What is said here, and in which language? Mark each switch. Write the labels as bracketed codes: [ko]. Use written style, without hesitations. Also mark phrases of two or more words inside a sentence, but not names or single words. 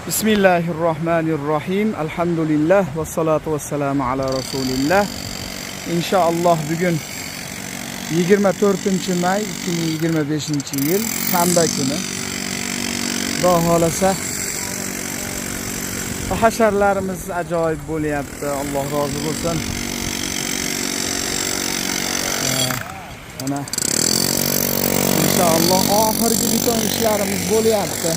[ar] بسم الله الرحمن الرحيم. الحمد لله والصلاة والسلام على رسول الله. [uz] İnşallah bugün 24 may 2025 yil shanba kuni. Xudo xolasa hasharlarimiz ajoyib bo'lyapti. Alloh rozi bo'lsin. Mana inşallah oxirgi biton ishlarimiz bo'lyapti.